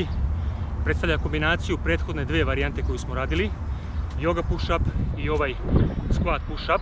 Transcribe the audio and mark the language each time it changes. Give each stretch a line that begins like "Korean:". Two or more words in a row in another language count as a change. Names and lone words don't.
Serbian: Predstavlja kombinaciju prethodne dvije varijante koju smo radili,
English: yoga push-up
Serbian: i ovaj
English: squat push-up.